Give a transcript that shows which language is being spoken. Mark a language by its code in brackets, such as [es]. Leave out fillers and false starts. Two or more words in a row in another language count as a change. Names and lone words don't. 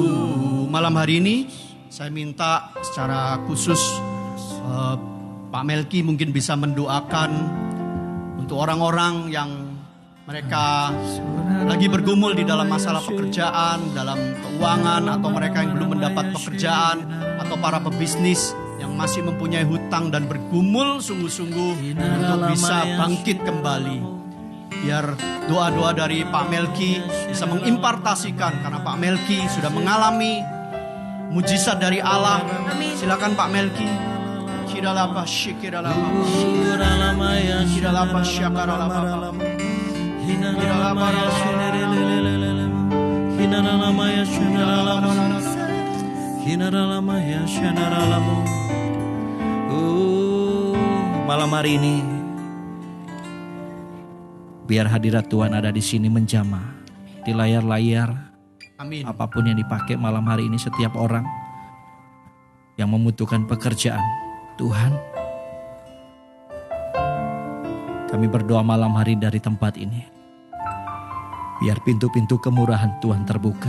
[id] Malam hari ini saya minta secara khusus Pak Melki mungkin bisa mendoakan untuk orang-orang yang mereka lagi bergumul di dalam masalah pekerjaan, dalam keuangan, atau mereka yang belum mendapat pekerjaan, atau para pebisnis yang masih mempunyai hutang dan bergumul sungguh-sungguh untuk bisa bangkit kembali. Biar doa-doa dari Pak Melki bisa mengimpartasikan, karena Pak Melki sudah mengalami mujizat dari Allah. Amin. Silakan Pak Melki. Kiralapa shikiralapa. Kiralapa syakaralapa. Malam hari ini biar hadirat Tuhan ada di sini menjamah di layar-layar. Amin. Apapun yang dipakai malam hari ini, setiap orang yang membutuhkan pekerjaan, Tuhan, kami berdoa malam hari dari tempat ini, biar pintu-pintu kemurahan Tuhan terbuka.